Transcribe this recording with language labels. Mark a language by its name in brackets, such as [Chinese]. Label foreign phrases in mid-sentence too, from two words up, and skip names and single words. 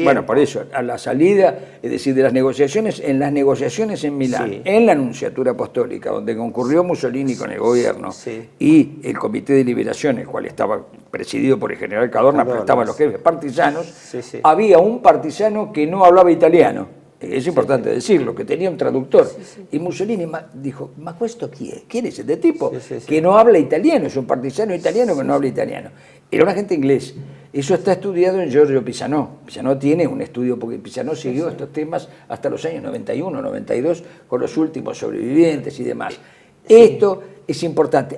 [Spanish] Bueno, por eso, a la salida, es decir, de las negociaciones, en en Milán, en la Nunciatura Apostólica, donde concurrió Mussolini con el gobierno, y el Comité de Liberación, el cual estaba presidido por el general Cadorna, pero estaban los jefes partisanos, había un partisano que no hablaba italiano. Es importante decirlo, que tenía un traductor. Y Mussolini dijo, [Italian] ¿ma questo chi è? [Spanish] ¿Quién es este tipo? Que no habla italiano, es un partisano italiano que no habla italiano. Era un agente inglés. Eso está estudiado en Giorgio Pisano. Pisano tiene un estudio, porque Pisano siguió estos temas hasta los años 91, 92, con los últimos sobrevivientes y demás. Esto es importante.